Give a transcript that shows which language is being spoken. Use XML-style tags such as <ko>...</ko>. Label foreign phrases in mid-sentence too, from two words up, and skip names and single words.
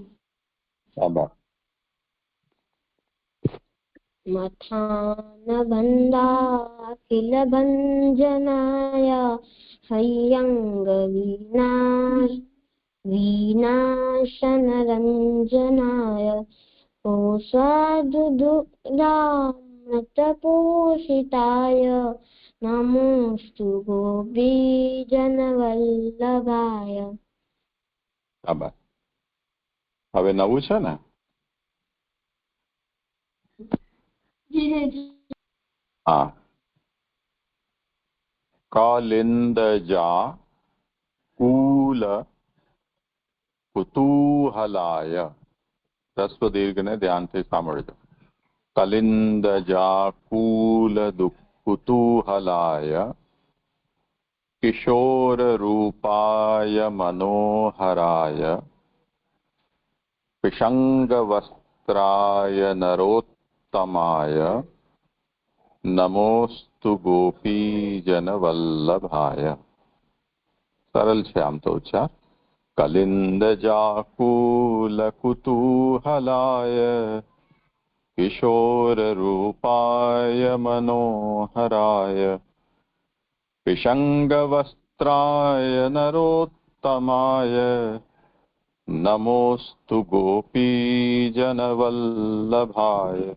<sa>मथानबन्धाखिलभञ्जनाय वीनाशनरञ्जनाय कोशादुदुरामृतपोषिताय नमोऽस्तु गोपीजनवल्लभाय।</sa> <gu>હવે નવું છે ને? હા.</gu> <sa>કાલિંદજા કુલ કુતૂહલાય.</sa> <gu>રસ્વ દીર્ઘને ધ્યાનથી સાંભળજો.</gu> <sa>કલિંદજા કુલ કુતૂહલાય કિશોર રૂપાય મનોહરાય पिशंग वस्त्राय नरोत्तमाय नमोस्तु गोपीजन वल्लभाय।</sa> <gu>सरल છે આમ તો ઉચ્ચાર.</gu> <sa>कलिंद जाकूल कुतूहलाय किशोर रूपाय मनोहराय पिशंग वस्त्राय नरोत्तमाय नमोस्तु गोपीजन वल्लभाय।</sa>